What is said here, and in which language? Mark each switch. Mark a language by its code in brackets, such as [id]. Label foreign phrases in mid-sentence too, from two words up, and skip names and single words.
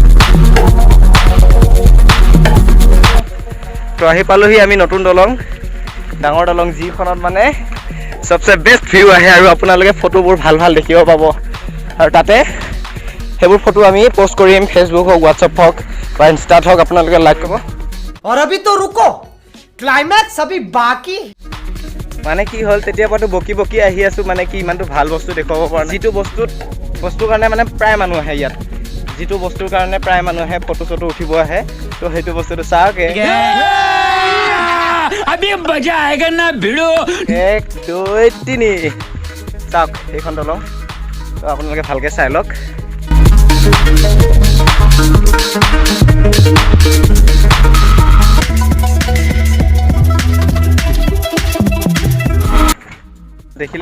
[as] তো আহি পালোহি আমি নতুন দলং। ডাঙৰ দলং যিখনত মানে সবচে [en] best view [as] আহে আৰু আপোনালোকে ফটোবোৰ ভাল ভাল দেখিব পাব আৰু তাতে সেইবোৰ ফটো আমি পোষ্ট কৰিম ফেচবুক হওক হোৱাটছআপ হওক বা ইনষ্টাত হওক আপোনালোকে লাইক কৰিব [hi] और अभी तो रुको क्लाइमैक्स अभी बाकी [as] মানে কি হ'ল তেতিয়া পৰাটো বকি বকি আহি আছো মানে কি ইমানটো ভাল বস্তু দেখুৱাব পৰা নাই যিটো বস্তুৰ কাৰণে মানে প্ৰায় মানুহ আহে ইয়াত যিটো বস্তুৰ কাৰণে প্ৰায় মানুহ আহে ফটো চটো উঠিব আহে তো সেইটো বস্তুটো চাওকে [hi] अभी मजा आएगा ना भिड़ो [as] 1 2 3 চাওক এইখন দলং তো আপোনালোকে ভালকে চাই লওক দেখিলে